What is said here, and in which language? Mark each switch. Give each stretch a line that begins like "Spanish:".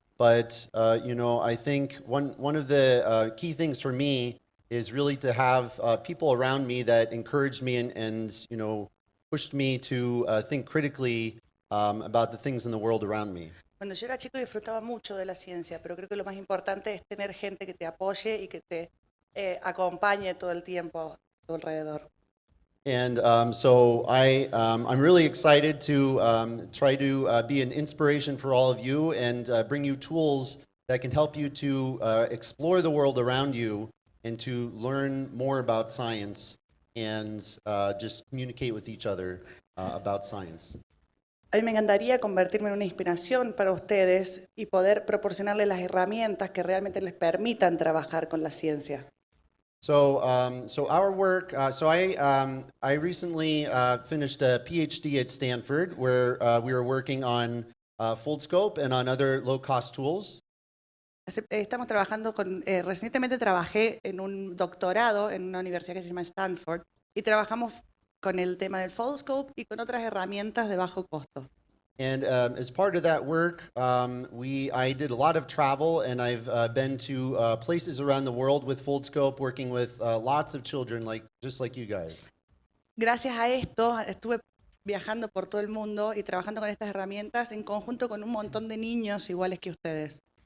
English: But, I think one of the key things for me is really to have people around me that encouraged me and pushed me to think critically about the things in the world around me.
Spanish: Cuando yo era chico disfrutaba mucho de la ciencia, pero creo que lo más importante es tener gente que te apoye y que te acompañe todo el tiempo a tu alrededor.
English: And so I'm really excited to try to be an inspiration for all of you and bring you tools that can help you to explore the world around you and to learn more about science and just communicate with each other about science.
Spanish: A mí me encantaría convertirme en una inspiración para ustedes y poder proporcionarles las herramientas que realmente les permitan trabajar con la ciencia.
English: So our work. I recently finished a PhD at Stanford, where we were working on Foldscope and on other low-cost tools.
Spanish: Estamos trabajando recientemente trabajé en un doctorado en una universidad que se llama Stanford y trabajamos con el tema del Foldscope y con otras herramientas de bajo costo.
English: And as part of that work, I did a lot of travel, and I've been to places around the world with Foldscope, working with lots of children, just like you guys.
Spanish: Gracias a esto estuve viajando por todo el mundo y trabajando con estas herramientas en conjunto con un montón de niños iguales que ustedes.